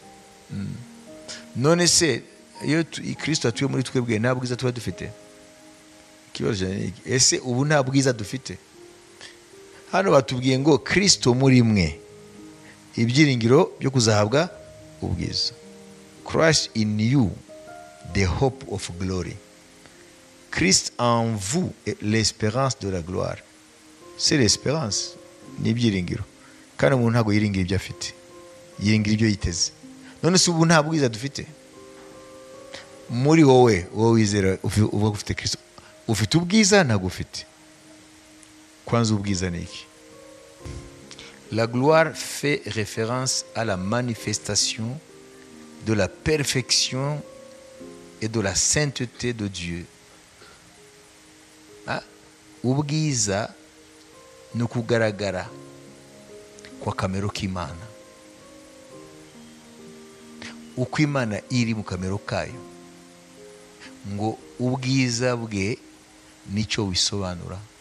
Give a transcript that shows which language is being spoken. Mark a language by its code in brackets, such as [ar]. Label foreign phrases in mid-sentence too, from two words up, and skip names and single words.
[rw] None se iyo Kristo atuye muri twebwe nta bwiza tuba dufite? Kibazo ese ubu nta bwiza dufite? Hano batubwiye ngo Kristo muri mwe ibyiringiro byo kuzahabwa ubwiza. [en] Christ in you, the hope of glory. [fr] Christ en vous, l'espérance de la gloire. C'est l'espérance, [rw] ni ibyiringiro. Kandi umuntu ntabwo yiringira ibyo afite, yiringira ibyo yiteze. None se ubu nta bwiza dufite? Muri wowe wizera uvuga ko ufite Kristo, ufite ubwiza ntabwo ufite? Kwanza ubwiza ni iki? [fr] La gloire fait référence à la manifestation de la perfection et de la sainteté de Dieu. [rw] Ubwiza ni ukugaragara kwa kamero k'Imana, uko Imana iri mu kamero kayo, ngo ubwiza bwe nicyo bisobanura.